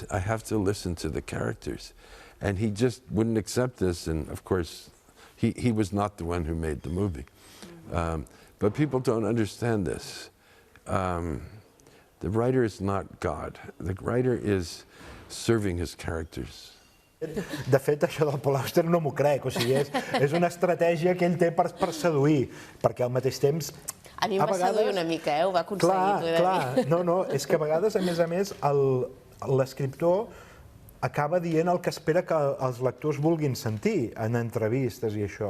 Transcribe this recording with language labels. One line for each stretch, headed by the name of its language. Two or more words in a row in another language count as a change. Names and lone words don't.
English: I have to listen to the characters. And he just wouldn't accept this, and of course, he was not the one who made the movie. But people don't understand this. The writer is not God. The writer is serving his characters.
Catalan: De fet, això del Paul Auster no m'ho crec, o sigui, és una estratègia que ell té per seduir, perquè al mateix temps... A mi em va seduir una mica, ho va aconseguir, t'ho he de dir. Clar, no, és que a vegades, a més, l'escriptor acaba dient el que espera que els lectors vulguin sentir en entrevistes i això.